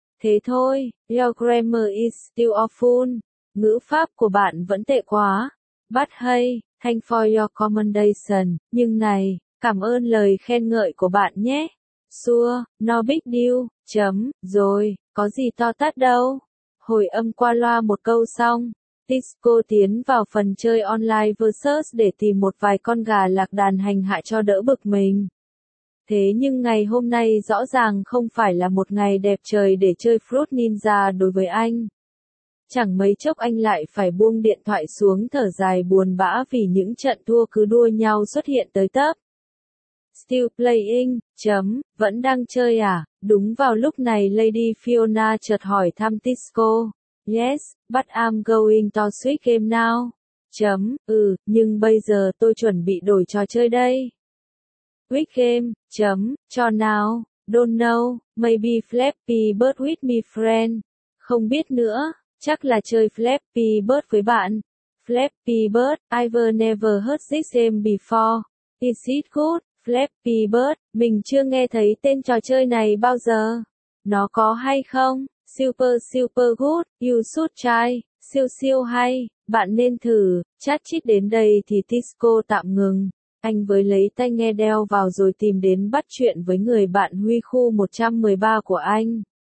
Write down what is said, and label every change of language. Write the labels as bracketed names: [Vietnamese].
[Vietnamese] Thế thôi, [English] your grammar is still awful. [Vietnamese] Ngữ pháp của bạn vẫn tệ quá. [English] But hey, thank for your commendation. [Vietnamese] Nhưng này, cảm ơn lời khen ngợi của bạn nhé. [English] Sure, no big deal. [Vietnamese] Rồi, có gì to tát đâu. Hồi âm qua loa một câu xong. Tisco tiến vào phần chơi online versus để tìm một vài con gà lạc đàn hành hạ cho đỡ bực mình. Thế nhưng ngày hôm nay rõ ràng không phải là một ngày đẹp trời để chơi Fruit Ninja đối với anh. Chẳng mấy chốc anh lại phải buông điện thoại xuống thở dài buồn bã vì những trận thua cứ đua nhau xuất hiện tới tấp. [English] Still playing, [Vietnamese] vẫn đang chơi à? Đúng vào lúc này Lady Fiona chợt hỏi thăm Tisco. [English] Yes, but I'm going to switch game now. [Vietnamese] Nhưng bây giờ tôi chuẩn bị đổi trò chơi đây. [English] Switch game, [Vietnamese] cho nào, [English] don't know, maybe Flappy Bird with me friend. [Vietnamese] Không biết nữa, chắc là chơi Flappy Bird với bạn. [English] Flappy Bird, I've never heard this game before. Is it good, Flappy Bird? [Vietnamese] Mình chưa nghe thấy tên trò chơi này bao giờ. Nó có hay không? [English] Super good, you should try, [Vietnamese] siêu hay, bạn nên thử, chat chít đến đây thì Tisco tạm ngừng. Anh với lấy tai nghe đeo vào rồi tìm đến bắt chuyện với người bạn Huy Khu 113 của anh.